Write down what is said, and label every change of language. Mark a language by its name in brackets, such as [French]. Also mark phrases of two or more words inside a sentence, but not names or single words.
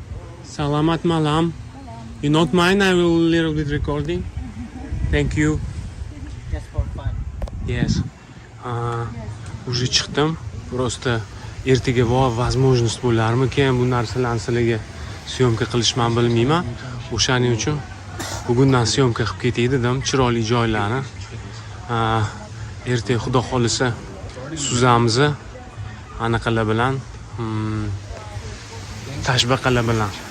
[Malay] Salomat malam. [English] You not mind? I will little bit recording. Thank you. Just for fun. Yes. [Uzbek] Уже chiqdim. Просто ertaga возможность bo'larmikan bu narsalarni sizlarga syomka qilishman bilmayman. O'shaning uchun bugundan syomka qilib ketay dedim, chiroyli joylarni. Ertaga xudo xolisa suzamiz anaqalar bilan, tashbaqalar bilan.